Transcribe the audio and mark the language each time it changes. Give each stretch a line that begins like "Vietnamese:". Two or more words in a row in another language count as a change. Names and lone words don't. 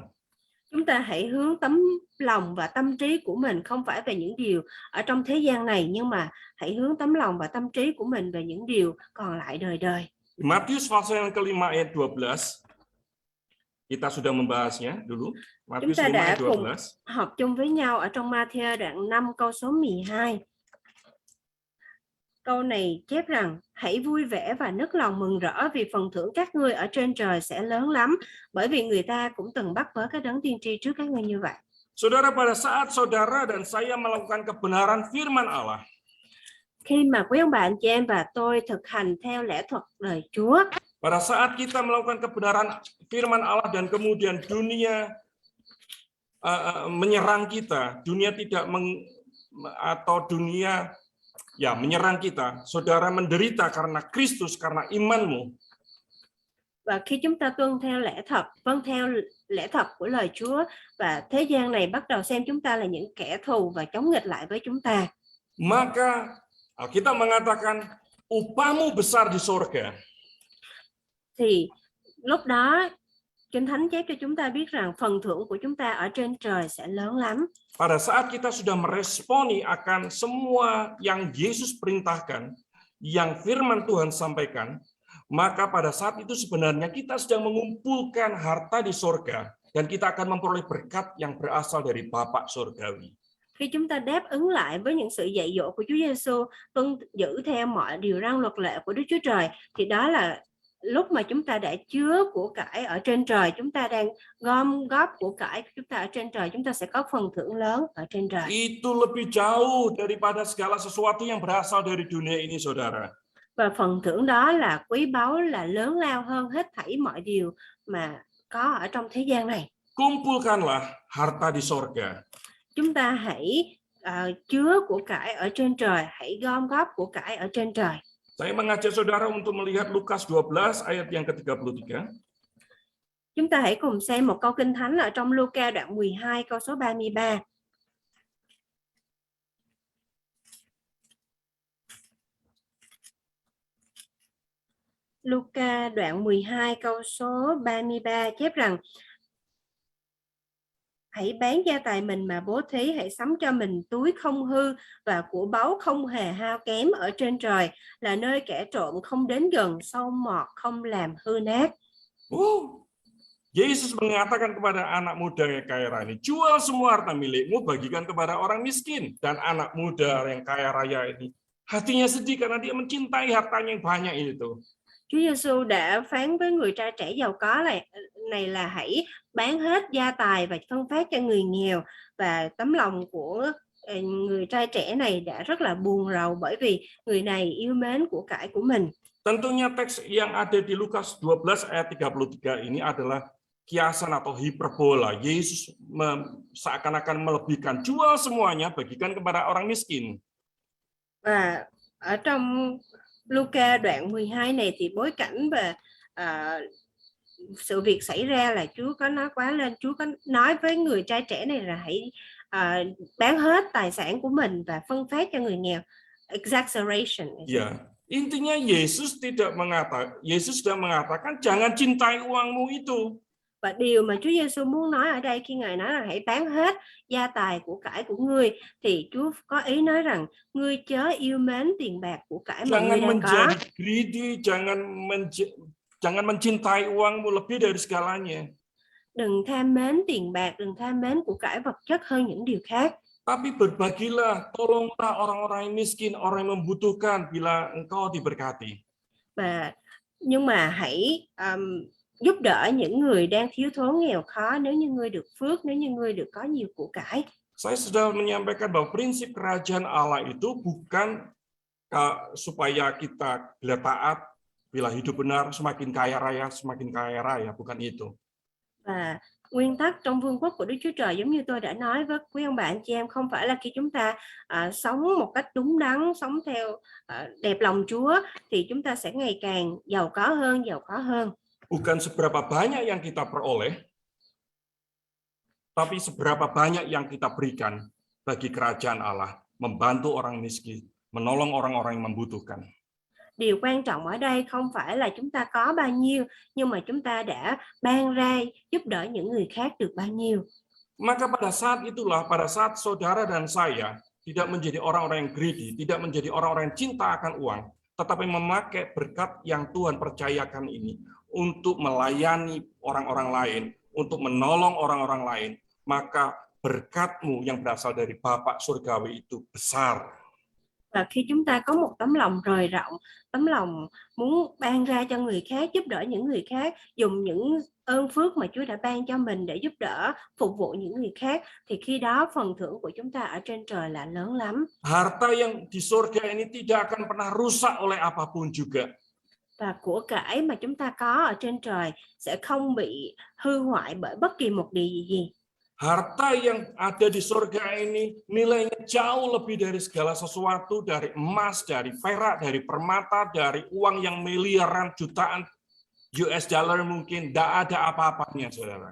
Vietnamese: Chúng ta hãy hướng tấm lòng và tâm trí của mình không phải về những điều ở trong thế gian này, nhưng mà hãy hướng tấm lòng và tâm trí của mình về những điều còn lại đời đời.
Indonesian: Matius pasal yang kelima ayat 12. Kita sudah membahasnya dulu.
Vietnamese: Chúng ta đã cùng học chung với nhau ở trong Ma-thi-ơ đoạn 5 câu số 12. Câu này chép rằng hãy vui vẻ và nức lòng mừng rỡ vì phần thưởng các ngươi ở trên trời sẽ lớn lắm, bởi vì người ta cũng từng bắt bớ các đấng tiên tri trước các ngươi như vậy.
Indonesian: Saudara, pada saat saudara dan saya melakukan kebenaran firman Allah,
Vietnamese: khi mà quý ông bà anh chị em và tôi thực hành theo lẽ thuật lời Chúa,
Indonesian: pada saat kita melakukan kebenaran firman Allah dan kemudian dunia menyerang kita, dunia tidak atau dunia menyerang kita, saudara menderita karena Kristus, karena imanmu.
Vietnamese: Và khi chúng ta tuân theo lẽ thật, vâng theo lẽ thật của lời Chúa, và thế gian này bắt đầu xem chúng ta là những kẻ thù và chống nghịch lại với chúng ta,
Indonesian: maka kita mengatakan upamu besar di surga.
Vietnamese: Thì lúc đó Kinh Thánh chép cho chúng ta biết rằng phần thưởng của chúng ta ở trên trời sẽ lớn lắm.
Indonesian: Pada saat kita sudah meresponi akan semua yang Yesus perintahkan, yang firman Tuhan sampaikan, maka pada saat itu sebenarnya kita sedang mengumpulkan harta di surga dan kita akan memperoleh berkat yang berasal dari Bapa surgawi.
Vietnamese: Khi chúng ta đáp ứng lại với những sự dạy dỗ của Chúa Giêsu, tuân giữ theo mọi điều răn luật lệ của Đức Chúa Trời, thì đó là lúc mà chúng ta đã chứa của cải ở trên trời, chúng ta đang gom góp của cải chúng ta ở trên trời, chúng ta sẽ có phần thưởng lớn ở trên trời.
Indonesian: Itu lebih jauh daripada segala sesuatu yang berasal dari dunia ini, saudara.
Vietnamese: Và phần thưởng đó là quý báu, là lớn lao hơn hết thảy mọi điều mà có ở trong thế gian này.
Indonesian: Kumpulkanlah harta di sorga.
Vietnamese: Chúng ta hãy chứa của cải ở trên trời, hãy gom góp của cải ở trên trời.
Indonesian: Saya mengajak saudara untuk melihat Lukas 12 ayat yang ke-33.
Vietnamese: Chúng ta hãy cùng xem một câu kinh thánh ở trong Luca đoạn 12 câu số 33. Luca đoạn 12 câu số 33 chép rằng: hãy bán gia tài mình mà bố thí, hãy sắm cho mình túi không hư và của báu không hề hao kém ở trên trời, là nơi kẻ trộm không đến gần, sâu mọt không làm hư nát.
Indonesian: Yesus mengatakan kepada anak muda yang kaya raya ini, jual semua harta milikmu, bagikan kepada orang miskin. Dan anak muda yang kaya raya ini hatinya sedih karena dia mencintai hartanya yang banyak itu.
Vietnamese: Chúa Giêsu đã phán với người trai trẻ giàu có này là hãy bán hết gia tài và phân phát cho người nghèo, và tấm lòng của người trai trẻ này đã rất là buồn rầu bởi vì người này yêu mến của cải của mình.
Indonesian: Tentunya teks yang ada di Lukas 12 ayat 33 ini adalah kiasan atau hiperbola. Yesus seakan-akan melebihkan, jual semuanya, bagikan kepada orang miskin.
Vietnamese: Và ở trong Luca đoạn 12 này thì bối cảnh và sự việc xảy ra là Chúa có nói quá lên. Chúa có nói với người trai trẻ này là hãy bán hết tài sản của mình và phân phát cho người nghèo.
English: Exaggeration.
Indonesian: Ya, intinya Yesus sudah mengatakan jangan cintai uangmu itu.
Vietnamese: Và điều mà Chúa Giêsu muốn nói ở đây khi Ngài nói là hãy bán hết gia tài của cải của ngươi, thì Chúa có ý nói rằng ngươi chớ yêu mến tiền bạc của cải mà ngươi đang có.
Indonesian: Jangan menjadi greedy, jangan mencintai uangmu lebih dari segalanya.
Vietnamese: Đừng tham mến tiền bạc, đừng tham mến của cải vật chất hơn những điều khác.
Indonesian: Tapi berbagilah, tolonglah orang-orang yang miskin, orang yang membutuhkan bila engkau diberkati.
Vietnamese: Nhưng mà hãy giúp đỡ những người đang thiếu thốn nghèo khó nếu như ngươi được phước, nếu như ngươi được có nhiều của cải.
Indonesian: Saya sudah menyampaikan bahwa prinsip kerajaan Allah itu bukan supaya kita bila taat, bila hidup benar, semakin kaya raya, bukan itu.
Vietnamese: Và nguyên tắc trong vương quốc của Đức Chúa Trời, giống như tôi đã nói với quý ông bà anh chị em, không phải là khi chúng ta sống một cách đúng đắn, sống theo đẹp lòng Chúa thì chúng ta sẽ ngày càng giàu có hơn.
Indonesian: Bukan seberapa banyak yang kita peroleh, tapi seberapa banyak yang kita berikan bagi kerajaan Allah, membantu orang miskin, menolong orang-orang yang membutuhkan.
Vietnamese: Điều quan trọng ở đây không phải là chúng ta có bao nhiêu, nhưng mà chúng ta đã ban ra giúp đỡ những người khác được bao nhiêu.
Indonesian: Maka pada saat itulah, pada saat saudara dan saya tidak menjadi orang-orang yang greedy, tidak menjadi orang-orang yang cinta akan uang, tetapi memakai berkat yang Tuhan percayakan ini untuk melayani orang-orang lain, untuk menolong orang-orang lain, maka berkatmu yang berasal dari Bapa Surgawi itu besar.
Vietnamese: Và khi chúng ta có một tấm lòng rời rộng, tấm lòng muốn ban ra cho người khác, giúp đỡ những người khác, dùng những ơn phước mà Chúa đã ban cho mình để giúp đỡ, phục vụ những người khác, thì khi đó phần thưởng của chúng ta ở trên trời là lớn lắm.
Indonesian: Harta yang di surga ini tidak akan pernah rusak oleh apapun juga.
Vietnamese: Và của cải mà chúng ta có ở trên trời sẽ không bị hư hoại bởi bất kỳ một điều gì.
Indonesian: Harta yang ada di surga ini nilainya jauh lebih dari segala sesuatu, dari emas, dari perak, dari permata, dari uang yang miliaran, jutaan US dollar mungkin, tidak ada apa-apanya, saudara.